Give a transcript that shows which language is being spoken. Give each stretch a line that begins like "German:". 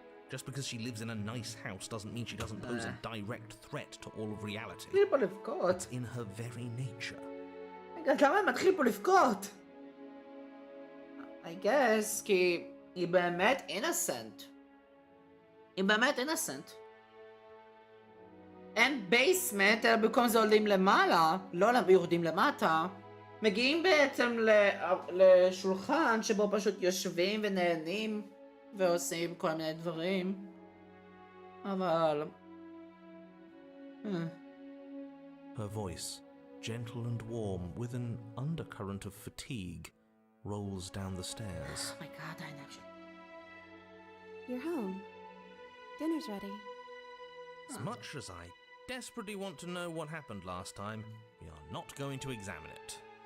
English: Just because she lives in a nice house doesn't mean she doesn't pose a direct threat to all of reality.
Hebrew: מתחיל פה לבכות.
English: It's in her very nature.
Hebrew: רגע, למה הם מתחיל פה לבכות?
English: I guess
Hebrew: כי היא באמת innocent. היא באמת innocent. אין בייסמנט, אלא במקום זה עולים למעלה, לא יורדים למטה. מגיעים בעצם לשולחן שבו פשוט יושבים ונהנים ועושים כל מיני דברים. אבל...
English: Her voice, gentle and warm, with an undercurrent of fatigue, rolls down the stairs. Oh my god, I know. You're home. Dinner's ready. As much as I desperately want to know what happened last time, we are not going to examine it.